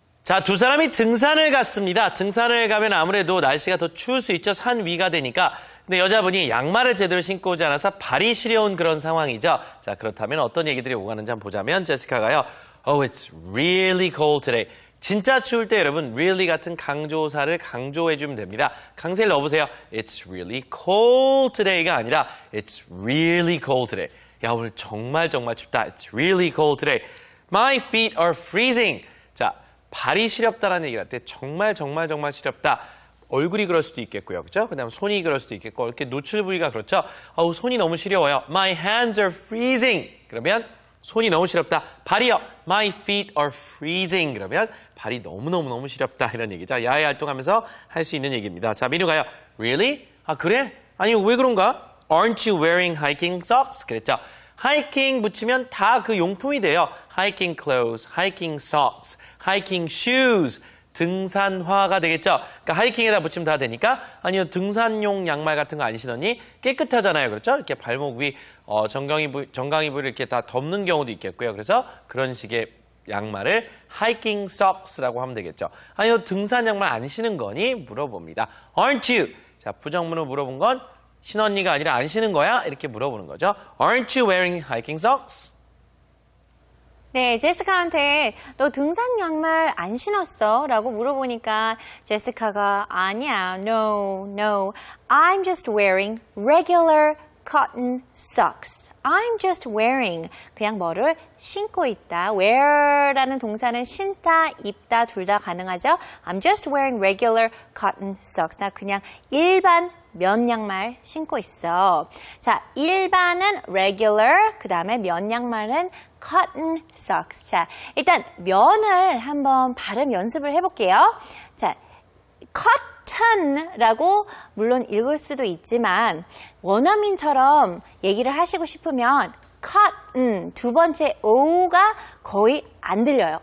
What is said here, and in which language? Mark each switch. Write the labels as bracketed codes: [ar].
[ko] 자, 두 사람이 등산을 갔습니다. 등산을 가면 아무래도 날씨가 더 추울 수 있죠. 산 위가 되니까. 근데 여자분이 양말을 제대로 신고 오지 않아서 발이 시려운 그런 상황이죠. 자, 그렇다면 어떤 얘기들이 오가는지 한번 보자면 제시카가요. [en] Oh, it's really cold today. [ko] 진짜 추울 때 여러분 really 같은 강조사를 강조해주면 됩니다. 강세를 넣어보세요. [en] It's really cold today가 아니라 It's really cold today. [ko] 야, 오늘 정말 춥다. [en] It's really cold today. My feet are freezing. 자, [ko] 발이 시렵다라는 얘기를 할 때 정말 시렵다. 얼굴이 그럴 수도 있겠고요. 그죠? 그 다음 손이 그럴 수도 있겠고 이렇게 노출 부위가 그렇죠. 어우, 손이 너무 시려워요. [en] My hands are freezing. [ko] 그러면 손이 너무 시렵다. 발이요. [en] My feet are freezing. [ko] 그러면 발이 너무 시렵다. 이런 얘기죠. 야외 활동하면서 할 수 있는 얘기입니다. 자, 민우가요. Really? 아, 그래? 아니, 왜 그런가? [en] Aren't you wearing hiking socks? [ko] 그랬죠. hiking 붙이면 다 그 용품이 돼요. [en] hiking clothes, hiking socks, hiking shoes. [ko] 등산화가 되겠죠. 그러니까 하이킹에다 붙이면 다 되니까 아니요 등산용 양말 같은 거 안 신었니? 깨끗하잖아요. 그렇죠? 이렇게 발목 위 정강이 부위를 이렇게 다 덮는 경우도 있겠고요. 그래서 그런 식의 양말을 hiking socks라고 하면 되겠죠. 아니요 등산 양말 안 신은 거니? 물어봅니다. [en] Aren't you? [ko] 자 부정문으로 물어본 건 신었니가 아니라 안 신은 거야? 이렇게 물어보는 거죠. [en] Aren't you wearing hiking socks? [ko] 네, 제시카한테 너 등산 양말 안 신었어? 라고 물어보니까 제시카가 아니야, [en] no, I'm just wearing regular cotton socks. I'm just wearing [ko] 그냥 뭐를 신고 있다. wear라는 동사는 신다, 입다 둘 다 가능하죠. [en] I'm just wearing regular cotton socks. [ko] 나 그냥 일반 면 양말 신고 있어. 자, 일반은 regular, 그 다음에 면 양말은 cotton socks. 자, 일단 면을 한번 발음 연습을 해볼게요. 자, cotton라고 물론 읽을 수도 있지만 원어민처럼 얘기를 하시고 싶으면 cotton 두 번째 O가 거의 안 들려요.